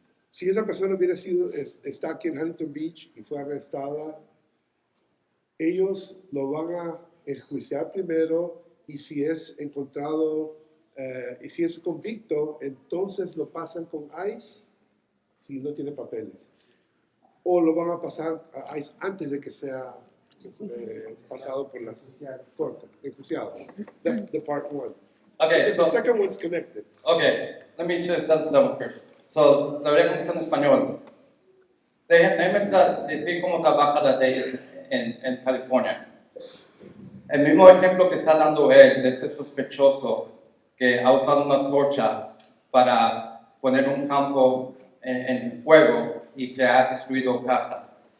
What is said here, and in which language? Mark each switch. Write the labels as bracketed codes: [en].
[es] Si esa persona está aquí en Huntington Beach y fue arrestada, ellos lo van a enjuiciar primero, y si es encontrado, y si es convicto, entonces lo pasan con ICE si no tiene papeles. O lo van a pasar a ICE antes de que sea pasado por la corte, enjuiciado. [en] That's the part one. Okay, The second one's connected. Okay, let me just answer that one first. [es] So, la voy a contestar en español. Déjenme decir cómo trabaja la ley en California. El mismo ejemplo que está dando él de ese sospechoso que ha usado una torcha para poner un campo en fuego y que ha destruido casas.